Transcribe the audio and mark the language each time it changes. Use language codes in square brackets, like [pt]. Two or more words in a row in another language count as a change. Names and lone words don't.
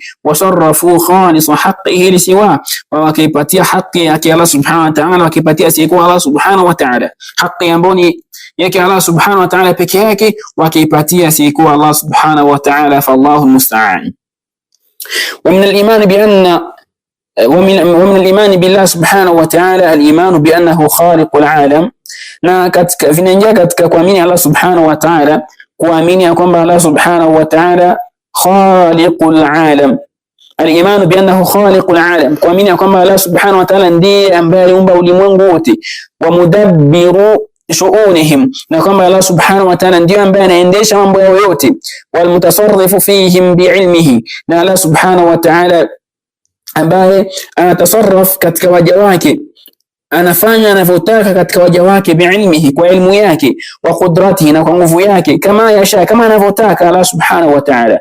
[ar] وصرفوا خالص حقه لسوى, [sw] wakipatia haki yake Allah [ar] سبحانه وتعالى, [sw] wakipatia asiyekuwa Allah [ar] سبحانه وتعالى [sw] haki ambayo ni yake Allah [ar] سبحانه وتعالى [sw] peke yake, wakipatia asiyekuwa Allah [ar] سبحانه وتعالى. فالله المستعان. ومن الإيمان بالله سبحانه وتعالى الإيمان بأنه خالق العالم. [sw] na katika vinaingia katika kuamini Allah [ar] سبحانه وتعالى, [sw] kuamini ya kwamba Allah [ar] سبحانه وتعالى خالق العالم. الإيمان بأنه خالق العالم, [sw] kuamini ya kwamba Allah [ar] سبحانه وتعالى [sw] ndiye ambaye aliumba ulimwengu wote, [ar] ومدبر شؤونهم, [sw] na kwamba Allah [ar] سبحانه وتعالى [sw] ndiye ambaye anaendesha mambo yao yote, [ar] والمتصرف فيهم بعلمه, [sw] na Allah [ar] سبحانه وتعالى [sw] ambaye anatasarraf katika waja wake, anafanya anavyotaka katika waja wake biilmihi, kwa ilmu yake, [ar] وقدرته, [sw] na kwa nguvu yake, [ar] كما يشاء, [sw] kama anavyotaka Allah [ar] سبحانه وتعالى.